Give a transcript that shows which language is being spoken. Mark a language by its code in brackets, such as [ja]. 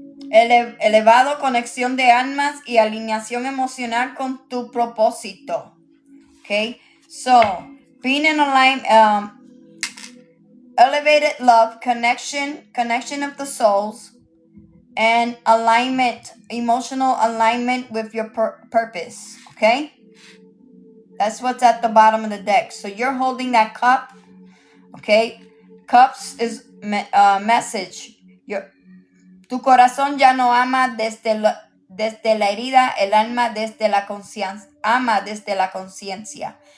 [es] Elevado, conexión de almas y alineación emocional con tu propósito. [en] Okay, so being in alignment, elevated love, connection of the souls, and alignment, emotional alignment with your purpose. Okay, that's what's at the bottom of the deck. So you're holding that cup. Okay, cups is message. [es] Tu corazón ya no ama desde la herida, el alma desde la conciencia, ama desde la conciencia.